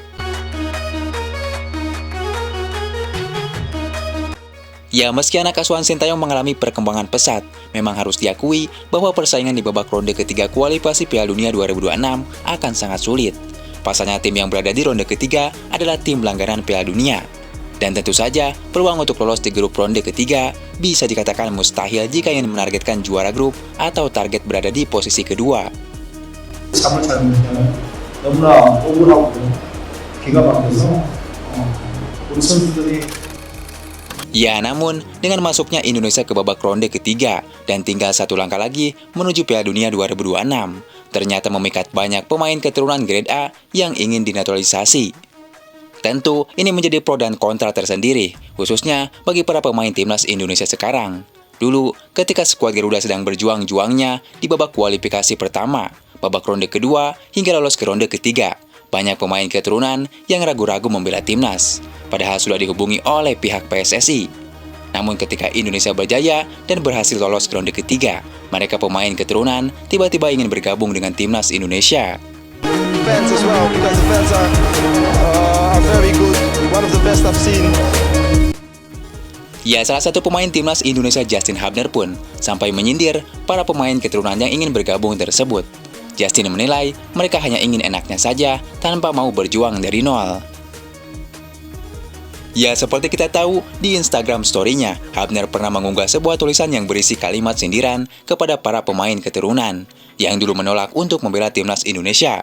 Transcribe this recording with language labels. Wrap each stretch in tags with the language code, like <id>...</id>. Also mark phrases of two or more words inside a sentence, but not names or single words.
<id>Ya, meski anak asuhan Sintayong mengalami perkembangan pesat, memang harus diakui bahwa persaingan di babak ronde ketiga kualifikasi Piala Dunia 2026 akan sangat sulit. Pasalnya tim yang berada di ronde ketiga adalah tim langganan Piala Dunia. Dan tentu saja, peluang untuk lolos di grup ronde ketiga bisa dikatakan mustahil jika ingin menargetkan juara grup atau target berada di posisi kedua.</id> <ko>잠을 잘 못 자요. 너무나 억울하고 기가 막혀서 우리 선수들이</ko> <id>Ya, namun dengan masuknya Indonesia ke babak ronde ketiga dan tinggal satu langkah lagi menuju Piala Dunia 2026, ternyata memikat banyak pemain keturunan grade A yang ingin dinaturalisasi. Tentu, ini menjadi pro dan kontra tersendiri, khususnya bagi para pemain timnas Indonesia sekarang. Dulu, ketika skuad Garuda sedang berjuang-juangnya di babak kualifikasi pertama, babak ronde kedua hingga lolos ke ronde ketiga, banyak pemain keturunan yang ragu-ragu membela timnas, padahal sudah dihubungi oleh pihak PSSI. Namun ketika Indonesia berjaya dan berhasil lolos ke ronde ketiga, mereka pemain keturunan tiba-tiba ingin bergabung dengan timnas Indonesia.</id> <en>Fans as well, because the fans are very good, one of the best I've seen.</en> <id>Ya, salah satu pemain timnas Indonesia Justin Hubner pun sampai menyindir para pemain keturunan yang ingin bergabung tersebut. Justin menilai mereka hanya ingin enaknya saja tanpa mau berjuang dari nol. Ya, seperti kita tahu, di Instagram story-nya, Hubner pernah mengunggah sebuah tulisan yang berisi kalimat sindiran kepada para pemain keturunan yang dulu menolak untuk membela timnas Indonesia.</id>